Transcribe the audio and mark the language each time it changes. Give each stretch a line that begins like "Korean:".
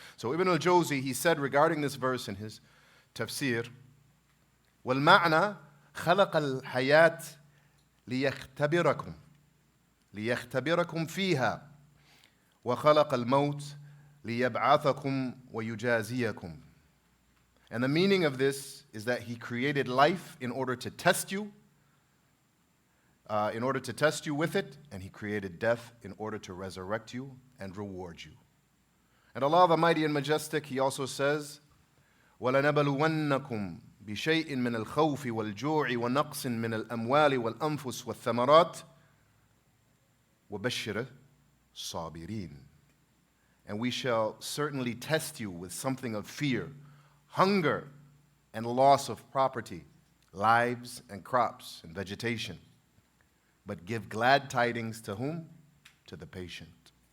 English: So Ibn al-Jawzi, he said regarding this verse in his tafsir,
Arabic: وَالْمَعْنَى خَلَقَ الْحَيَاةِ ليختبركم فيها وخلق الموت ليبعثكم ويجازيكم.
English: And the meaning of this is that He created life in order to test you, with it, and He created death in order to resurrect you and reward you. And Allah the Mighty and Majestic, He also says,
Arabic: وَلَنَبَلُوَنَّكُمْ بشيء من الخوف والجوع ونقص من الأموال والأنفس والثمرات وبشر الصابرين.
English: And we shall certainly test you with something of fear, hunger, and loss of property, lives and crops and vegetation. But give glad tidings to whom? To the patient.